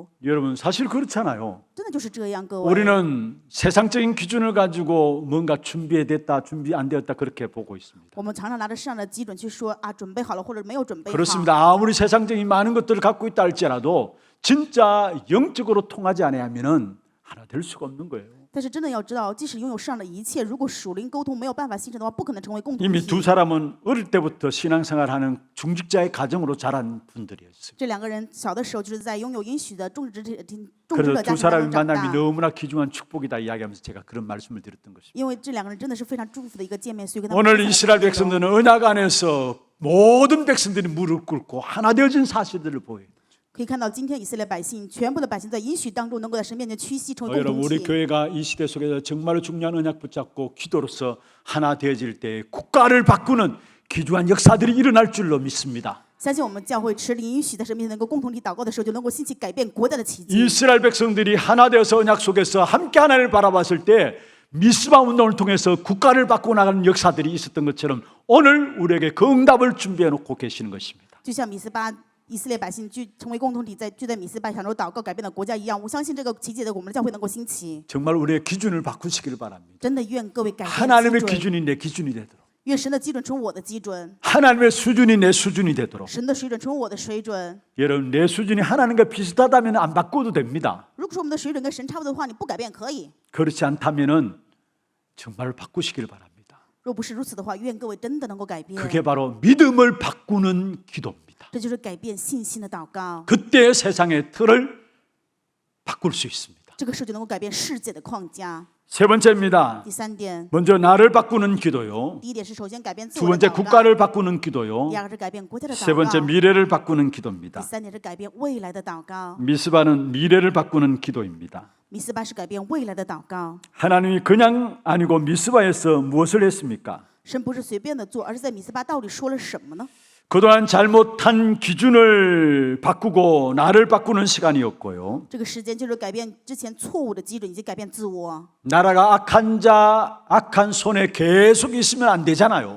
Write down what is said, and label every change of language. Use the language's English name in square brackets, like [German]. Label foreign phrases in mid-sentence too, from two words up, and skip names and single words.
[Korean] 여러분 사실 그렇잖아요. [Chinese] 真的就是这样，各位。 [Korean] 우리는 세상적인 기준을 가지고 뭔가 준비됐다, 준비 안 되었다 그렇게 보고 있습니다. [Chinese] 我们常常拿着世上的基准去说啊，准备好了或者没有准备好。 [Korean] 그렇습니다. 아무리 세상적인 많은 것들을 갖고 있다 할지라도 진짜 영적으로 통하지 아니하면은 하나 될 수가 없는 거예요. [Chinese] 但是真的要知道，即使拥有世上的一切，如果属灵沟通没有办法形成的话，不可能成为共同 [Korean] 이미 [Chinese] 体。 [Korean] 두 사람은 어릴 때부터 신앙생활하는 중직자의 가정으로 자란 분들이었어요. [Chinese] 这两个人小的时候就是在拥有应许的种植者家 [Korean] 그래서 [Chinese] 庭 [Korean] 두 [Chinese] 当 [Korean] 사람의 [Chinese] 中长 [Korean] 만남이 [Chinese] 大。 [Korean] 너무나 귀중한 축복이다 이야기하면서 제가 그런 말씀을 드렸던 것입니다. [Chinese] 因为这两个人真的是非常祝福的一个见面，所以跟他们 [Korean] 오늘 [Chinese] 分享 이스라엘 这个内容 [Korean] 백성들은 언약 안에서 모든 백성들이 무릎 꿇고 하나 되어진 사실들을 보여요. [Chinese] 可以看到今天以色列百姓，全部的百姓在应许当中能够在神面前屈膝，成为共 [Korean] 여러분 [Chinese] 同 [Korean] 우리 [Chinese] 体。 [Korean] 교회가 이 시대 속에서 정말로 중요한 언약 붙잡고 기도로서 하나 되어질 때 국가를 바꾸는 귀중한 역사들이 일어날 줄로 믿습니다. [Chinese] 相信我们教会持灵应许在神面前能够共同体祷告的时候，就能够兴起改变国家的奇迹。 [Korean] 이스라엘 백성들이 하나 되어서 언약 속에서 함께 하나님을 바라봤을 때 미스바 운동을 통해서 국가를 바꾸고 나가는 역사들이 있었던 것처럼 오늘 우리에게 그 응답을 준비해 놓고 계시는 것입니다. [Chinese] 就像米斯巴以色列百姓成为共同体，聚在米斯巴享受祷告改变了国家一样，我相信这个奇迹的我们的教会能够兴起。 [Korean] 정말 우리의 기준을 바꾸시기를 바랍니다. [Chinese] 真的愿各位改变 [Korean] 하나님의 [Chinese] 基准， [Korean] 기준이 내 기준이 되도록, [Chinese] 愿神的基准成为我的基准， [Korean] 하나님의 수준이 내 수준이 되도록. [Chinese] 神的水准成为我的水准。 [Korean] 여러분, 내 수준이 하나님과 비슷하다면 안 바꿔도 됩니다. [Chinese] 如果说我们的水准跟神差不多的话，你不改变可以； [Korean] 그렇지 않다면은 정말 바꾸시기를 바랍니다. [Chinese] 若不是如此的话，愿各位真的能够改变。 [Korean] 그게 바로 믿음을 바꾸는 기도입니다. [Chinese] 这就是改变信心的祷告， [Korean] 그때 세상의 틀을 바꿀 수 있습니다. [Chinese] 这个时候就能够改变世界的框架。 [Korean] 세 번째입니다. [Chinese] 第三点， [Korean] 먼저 나를 바꾸는 기도요. [Chinese] 第一点是首先改变自 [Korean] 두 [Chinese] 我的 [Korean] 번째 [Chinese] 祷告， [Korean] 국가를 바꾸는 기도요. [Chinese] 第二个是改变国家的 [Korean] 세 [Chinese] 祷 [Korean] 번째 [Chinese] 告， [Korean] 미래를 바꾸는 [Chinese] 第 [Korean] 기도입니다. [Chinese] 三点是改变未来的祷告。 [Korean] 미스바는 미래를 바꾸는 기도입니다. [Chinese] 米斯巴是改变未来的祷告。 [Korean] 하나님이 그냥 아니고 미스바에서 무엇을 했습니까? [Chinese] 神不是随便的做，而是在米斯巴到底说了什么呢？ [Korean] 그동안 잘못한 기준을 바꾸고 나를 바꾸는 시간이었고요. [Chinese] 这个时间就是改变之前错误的基准，以及改变自我。 [Korean] 나라가 악한 자, 악한 손에 계속 있으면 안 되잖아요.